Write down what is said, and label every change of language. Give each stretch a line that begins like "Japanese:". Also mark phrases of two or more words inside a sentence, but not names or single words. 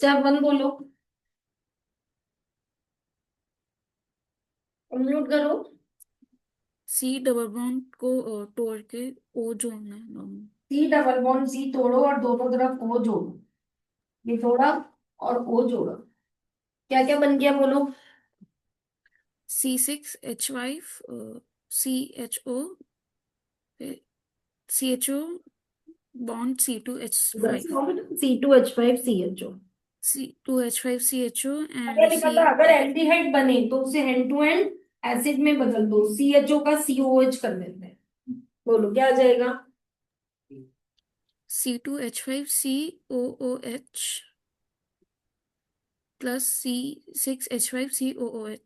English: step one
Hindi: बोलो। म्यूट करो।
English: C double bond
Hindi: को तोड़ के ओ जोड़ना है दोनों।
English: C double bond C
Hindi: तोड़ो और दोनों तरफ ओ जोड़ो। ये थोड़ा और ओ जोड़ो। क्या क्या बन गया बोलो। C6H5 CHO CHO bond C2H5 C2H5CHO। C2H5 CHO क्या and लिखा था, अगर एल्डिहाइड बने तो उसे
English: hand to hand
Hindi: एसिड में बदल दो। CHO का COH कर देते हैं। बोलो क्या आ जाएगा। C2H5COOH plus C6H5COOH।